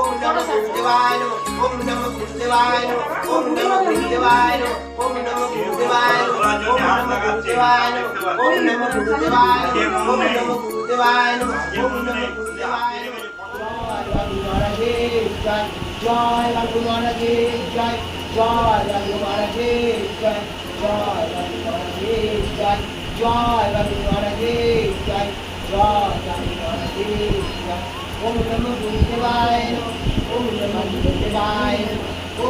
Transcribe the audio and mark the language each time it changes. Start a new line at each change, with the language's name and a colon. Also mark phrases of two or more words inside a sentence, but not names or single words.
Sanskrit: নমঃ গুরুদেবায় নমঃ ওম নমঃ গুরুদেবায় নমঃ ওম নমঃ গুরুদেবায় নমঃ ওম নমঃ গুরুদেবায় নমঃ ওম নমঃ গুরুদেবায় নমঃ ওম নমঃ গুরুদেবায় নমঃ ওম নমঃ গুরুদেবায় নমঃ
Bangla: জয় বাবু মহারাজের জয় জয় বাবু মহারাজের জয় জয় বাবু মহারাজের জয় জয় বাবু মহারাজের জয় জয় বাবু মহারাজের জয়
Sanskrit: ওম নমঃ গুরুদেবায় নমঃ ওম নমঃ গুরুদেবায় নমঃ ওম